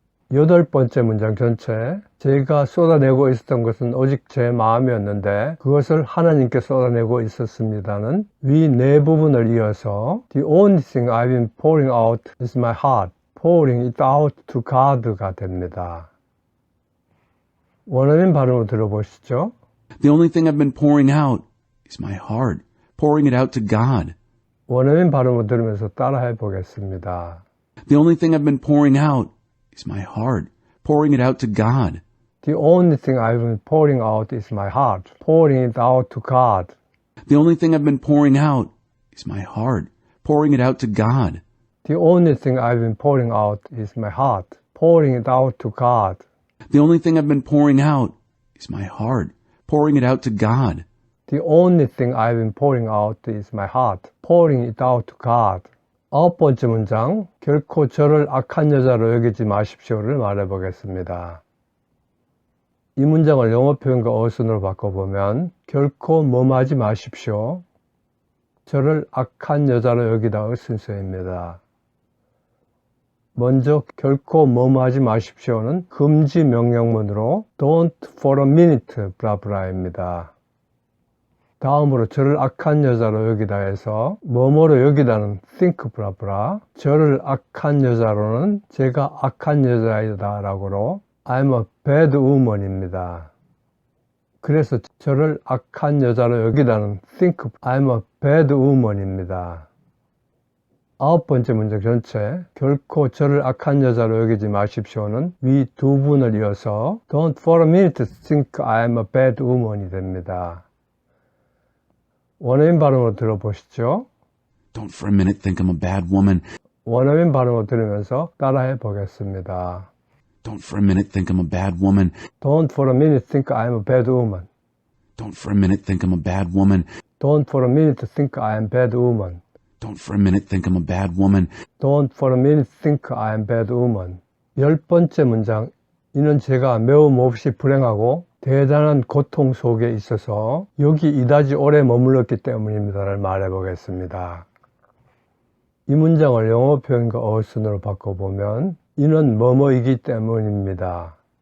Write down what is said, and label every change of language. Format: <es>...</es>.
<ko>8번째 문장 전체, 제가 쏟아내고 있었던 것은 오직 제 마음이었는데 그것을 하나님께 쏟아내고 있었습니다는 위 네 부분을 이어서</ko> <en>The only thing I've been pouring out is my heart, pouring it out to God</en> <ko>가 됩니다. 원어민 발음으로 들어보시죠.</ko> <en>The only thing I've been pouring out is my heart, pouring it out to God.</en> <ko>원어민 발음으로 들으면서 따라해 보겠습니다.</ko> <en>The only thing I've been pouring out is my heart, pouring it out to God. The only thing I've been pouring out is my heart, pouring it out to God. The only thing I've been pouring out is my heart, pouring it out to God. The only thing I've been pouring out is my heart, pouring it out to God. The only thing I've been pouring out is my heart, pouring it out to God. The only thing I've been pouring out is my heart, pouring it out to God.</en> <ko>9번째 문장, 결코 저를 악한 여자로 여기지 마십시오를 말해보겠습니다. 이 문장을 영어 표현과 어순으로 바꿔보면 결코 뭐하지 마십시오, 저를 악한 여자로 여기다의 순서입니다. 먼저 결코 뭐하지 마십시오는 금지 명령문으로</ko> <en>Don't for a minute</en> <ko>블라블라입니다. 다음으로 저를 악한 여자로 여기다 해서 뭐뭐로 여기다는 think 블라블라, 저를 악한 여자로는 제가 악한 여자이다 라고로</ko> <en>I'm a bad woman</en> <ko>입니다. 그래서 저를 악한 여자로 여기다는</ko> <en>think I'm a bad woman</en> <ko>입니다. 9번째 문장 전체, 결코 저를 악한 여자로 여기지 마십시오는 위 두 분을 이어서</ko> <en>Don't for a minute think I'm a bad woman</en> <ko>이 됩니다. 원어민 발음으로 들어보시죠.</ko> <en>Don't for a minute think I'm a bad woman.</en> <ko>원어민 발음으로 들으면서 따라해 보겠습니다.</ko> <en>Don't for a minute think I'm a bad woman. Don't for a minute think I'm a bad woman. Don't for a minute think I'm a bad woman. Don't for a minute think I'm a bad woman. Don't for a minute think I'm a bad woman. Don't for a minute think I'm a bad woman.</en> <ko>10번째 문장, 이는 제가 매우 몹시 불행하고 대단한 고통 속에 있어서 여기 이다지 오래 머물렀기 때문입니다를 말해보겠습니다. 이 문장을 영어 표현과 어순으로 바꿔보면 이는 뭐뭐이기 때문입니다.</ko>